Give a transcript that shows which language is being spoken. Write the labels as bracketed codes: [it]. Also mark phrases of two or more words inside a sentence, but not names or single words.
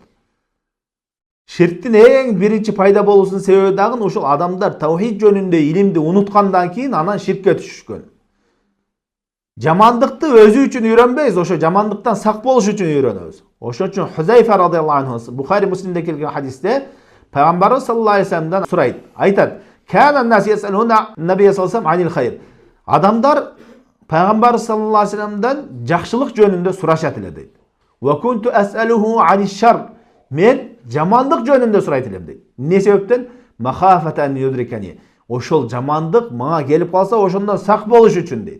[ky] Ширктин эң биринчи пайда болуусунун себеби дагы ушул адамдар таухид жөнүндө илимди унуткандан кийин анан ширкке түшүшкөн. Жамандыкты өзү үчүн үйрөнбөйбүз, ошо жамандыктан сак болуш үчүн үйрөнөбүз. Ошон үчүн Хузайфа [ar] رضي الله عنه [ky] Бухари Муслимде келген хадисте пайгамбарыбыз [ar] صلى الله عليه وسلم [ky] сурайт. Айтат: [ar] "كان الناس يسألون النبي صلى الله عليه وسلم عن الخير." [ky] Адамдар пайгамбар [ar] صلى الله عليه وسلم [ky] жакшылык жөнүндө сурашат эле дейт. [ar] "وكنت أسأله عن الشر." [ky] Мен жамандык жөнүндө сурайт элем дейт. Эмне себептен? [ar] "مخافة يدركني." [ky] Ошол жамандык мага келип калса, ошондон сак болуш үчүн дейт.